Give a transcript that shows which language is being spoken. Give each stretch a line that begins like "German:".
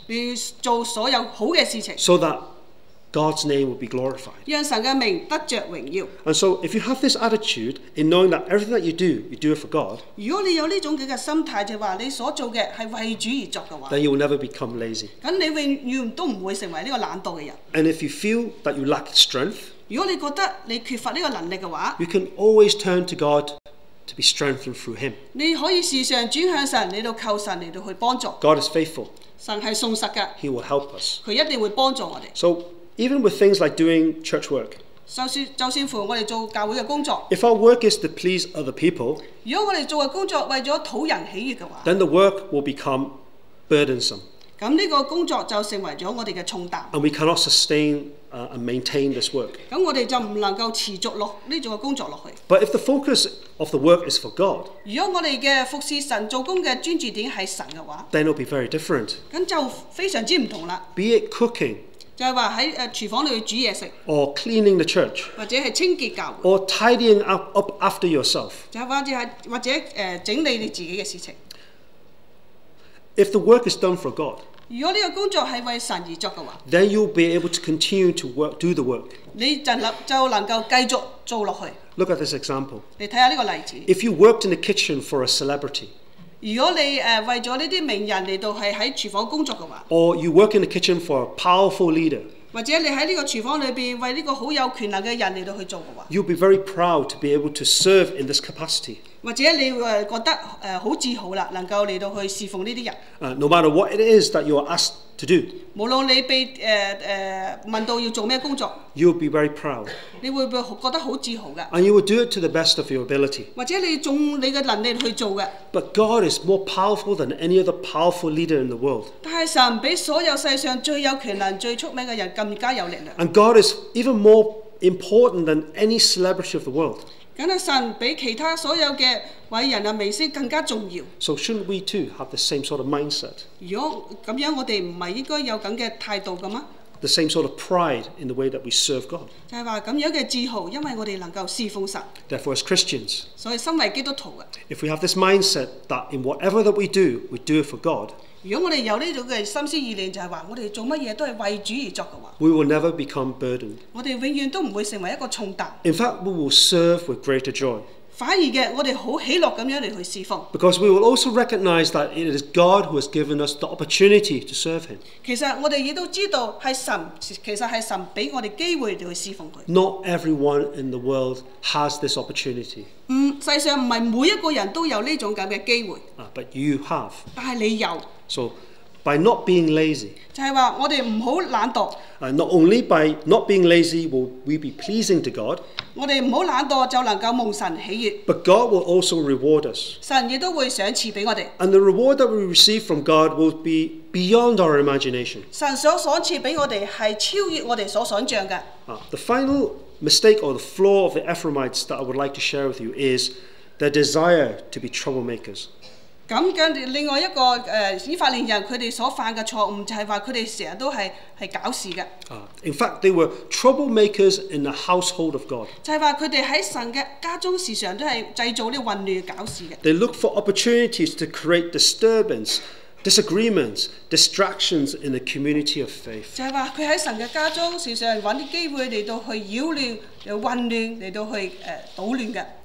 Cantonese: 你做所有好嘅事情，
English: so that God's name will be glorified.
Cantonese: 讓神嘅名得着榮耀。
English: And so if you have this attitude in knowing that everything that you do it for God,
Cantonese: 如果你有呢種嘅心態，就係話你所做嘅係為主而作嘅話，
English: then you will never become lazy.
Cantonese: 咁你永遠都唔會成為呢個懶惰嘅人。
English: And if you feel that you lack strength,
Cantonese: 如果你覺得你缺乏呢個能力嘅話，
English: you can always turn to God to be strengthened through Him.
Cantonese: 你可以時常轉向神，嚟到求神嚟到去幫助。
English: God is faithful.
Cantonese: 神係信實㗎，
English: He will help us.
Cantonese: 佢一定會幫助我哋。
English: So even with things like doing church work,
Cantonese: 就算乎我哋做教會嘅工作，
English: if our work is to please other people,
Cantonese: 如果我哋做嘅工作為咗討人喜悅嘅話，
English: then the work will become burdensome.
Cantonese: 咁呢個工作就成為咗我哋嘅重擔。
English: And we cannot sustain and maintain this work.
Cantonese: 咁我哋就唔能夠持續落呢種嘅工作落去。
English: But if the focus of the work is for God,
Cantonese: 如果我哋嘅服侍神做工嘅專注點係神嘅話，
English: then it will be very different.
Cantonese: 咁就非常之唔同啦。
English: Be it cooking,
Cantonese: 就係話喺廚房裏煮嘢食，
English: or cleaning the church,
Cantonese: 或者係清潔教會，
English: or tidying up after yourself.
Cantonese: 就或者整理你自己嘅事情。
English: If the work is done for God,
Cantonese: 如果呢個工作係為神而作嘅話，
English: then you'll be able to continue to do the work.
Cantonese: 你就能夠繼續做落去。
English: Look at this example.
Cantonese: 你睇下呢個例子。
English: If you worked in the kitchen for a celebrity,
Cantonese: 如果你為咗呢啲名人嚟到係喺廚房工作嘅話，
English: or you work in the kitchen for a powerful leader,
Cantonese: 或者你喺呢個廚房裏邊為呢個好有權能嘅人嚟到去做嘅話，
English: you'll be very proud to be able to serve in this capacity.
Cantonese: 或者你會覺得好自豪啦，能夠嚟到去侍奉呢啲人。
English: No matter what it is that you are asked to do,
Cantonese: 無論你被問到要做咩工作，
English: you'll be very proud.
Cantonese: 你會唔會覺得好自豪㗎？
English: And you will do it to the best of your ability.
Cantonese: 或者你用你嘅能力去做嘅。
English: But God is more powerful than any other powerful leader in the world.
Cantonese: 但係神比所有世上最有權能、最出名嘅人更加有力量。
English: And God is even more important than any celebrity of the world.
Cantonese: 梗係神比其他所有嘅偉人啊明星更加重要。
English: So shouldn't we too have the same sort of mindset?
Cantonese: 如果咁樣，我哋唔係應該有咁嘅態度嘅嗎？
English: The same sort of pride in the way that we serve God.
Cantonese: 就係話咁樣嘅自豪，因為我哋能夠侍奉神。
English: Therefore, as Christians,
Cantonese: 所以身為基督徒嘅，
English: if we have this mindset that in whatever that we do it for God,
Cantonese: 如果我哋有呢種嘅心思意念，就係話我哋做乜嘢都係為主而作嘅話，
English: we will never become burdened.
Cantonese: 我哋永遠都唔會成為一個重擔。
English: In fact, we will serve with greater joy.
Cantonese: 反而嘅，我哋好喜樂咁樣嚟去侍奉。
English: Because we will also recognize that it is God who has given us the opportunity to serve Him.
Cantonese: 其實我哋亦都知道係神，其實係神俾我哋機會嚟去侍奉佢。
English: Not everyone in the world has this opportunity.
Cantonese: 世上唔係每一個人都有呢種咁嘅機會，
English: But you have.
Cantonese: 但係你有，
English: So, by not being lazy,
Cantonese: 就係話我哋唔好懶惰。
English: not only by not being lazy will we be pleasing to God,
Cantonese: 我哋唔好懶惰就能夠蒙神喜悅，
English: but God will also reward us.
Cantonese: 神亦都會賞賜俾我哋。
English: And the reward that we receive from God will be beyond our imagination.
Cantonese: 神所賞賜俾我哋係超越我哋所想像嘅。
English: The final mistake or the flaw of the Ephraimites that I would like to share with you is their desire to be troublemakers.
Cantonese: 咁嘅另外一個以法蓮人佢哋所犯嘅錯誤就係話佢哋成日都係搞事嘅。
English: In fact, they were troublemakers in the household of God.
Cantonese: 就係話佢哋喺神嘅家中時常都係製造啲混亂搞事嘅。
English: They look for opportunities to create disturbance, disagreements, distractions in the community of faith.
Cantonese: 就係話佢喺神嘅家中時常揾啲機會嚟到去擾亂、嚟混亂、嚟到去搗亂嘅。